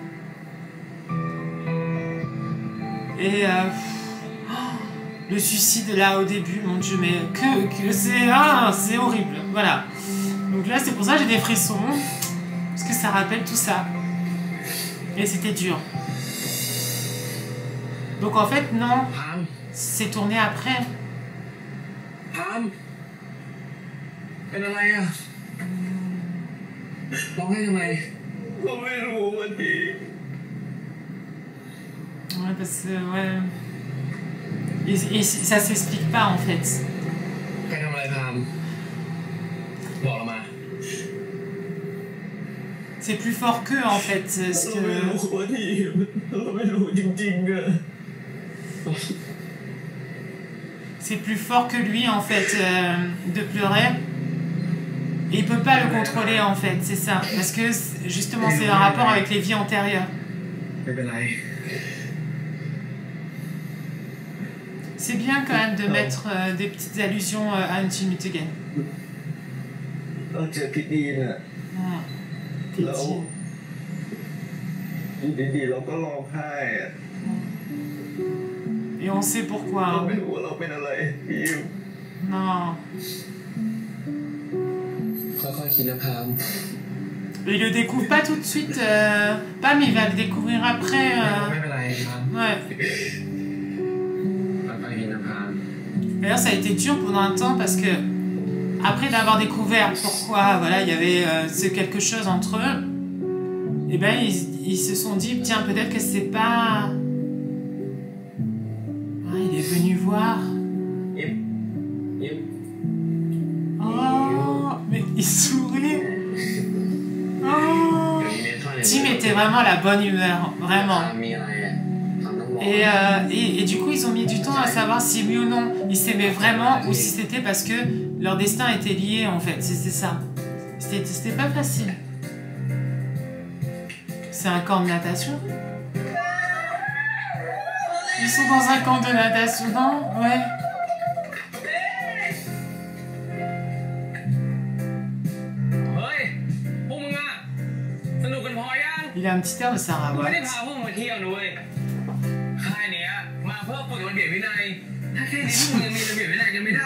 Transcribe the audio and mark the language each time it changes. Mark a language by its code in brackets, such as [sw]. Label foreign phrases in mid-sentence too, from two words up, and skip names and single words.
[fr] Et le suicide là au début, mon Dieu, mais que c'est horrible, voilà. Donc là, c'est pour ça que j'ai des frissons, parce que ça rappelle tout ça. Et c'était dur. Donc en fait, non, [th] พาม [fr] c'est tourné après. [th] พามเป็นอะไรอ่ะร้องไห้ทำไมเราไม่รู้วันนี้ [fr] Ouais, parce que, ouais... Et ça s'explique pas, en fait. [th] ใครทำอะไรพามบอกเรามา [fr] C'est plus fort qu'eux, en fait. Ce [th] เราไม่รู้ [fr] que... [th] วันนี้เราไม่รู้จริงๆอ่ะ [fr] C'est plus fort que lui, en fait, de pleurer. Et il peut pas le contrôler, en fait, c'est ça. Parce que, justement, c'est un rapport avec les vies antérieures. [th] ไม่เป็นไร [fr] C'est bien, quand même, de mettre des petites allusions à Until Meet Again. [th] เราเจอพี่ดีนอ่ะ [fr] Ah, [th] แล้ว [fr] pitié. [th] อยู่ดีๆเราก็ร้องไห้อ่ะ [fr] Et on sait pourquoi. [th] เรา [fr] Hein. [th] ไม่รู้ว่าเราเป็นอะไรพี่ [fr] Non. [th] ค่อยๆคิดนะพาม [fr] Il le découvre pas tout de suite. Pam, il va le découvrir après. [th] ไม่เป็นไรพาม [fr] Ouais. [th] ค่อยๆคิดนะพาม [fr] D'ailleurs, ça a été dur pendant un temps parce que, après d'avoir découvert pourquoi voilà, il y avait ce quelque chose entre eux, et ben ils se sont dit, tiens, peut-être que c'est pas. Ah, il est venu voir. [th] ยิ้มยิ้ม [fr] Oh, mais il sourit. Oh. [th] เดี๋ยวนี้เมทอน [fr] Tim était vraiment la bonne humeur, [th] พาม [fr] vraiment. [th] มีอะไรอ่ะพามต้องบอก [fr] Et du coup, ils ont mis du temps à savoir si oui ou non ils s'aimaient vraiment ou si c'était parce que leur destin était lié en fait. C'était ça. C'était pas facile. C'est un camp de natation? Ils sont dans un camp de natation, non? Ouais. [th] เฮ้ยพวกมึงอ่ะสนุกกันพอยัง [fr] Il a un petit air de Sarah [th] ไม่ได้ [fr] Watt. [th] พาพวกมึงมาเที่ยวนะเว้ยค่ายเนี้ยมาเพื่อฝึกระเบียบวินัยถ้าแค่นี้พวกมึงยังมีระเบียบวินัยกันไม่ได้